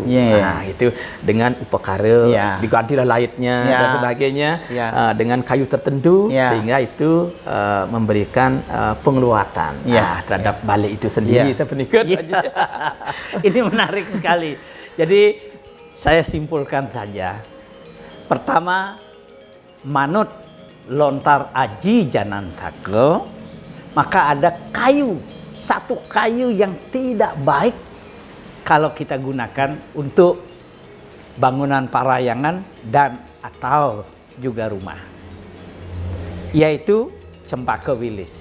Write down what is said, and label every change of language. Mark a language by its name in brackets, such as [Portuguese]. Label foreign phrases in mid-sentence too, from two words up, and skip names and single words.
[Indonesian] Nah, itu dengan upakara digantilah laitnya dan sebagainya dengan kayu tertentu sehingga itu memberikan pengeluatan terhadap balai itu sendiri. Saya penikut. Ini menarik sekali. Jadi saya simpulkan saja. Pertama, manut lontar aji janantake, maka ada satu kayu yang tidak baik kalau kita gunakan untuk bangunan parayangan dan atau juga rumah, yaitu cempaka wilis.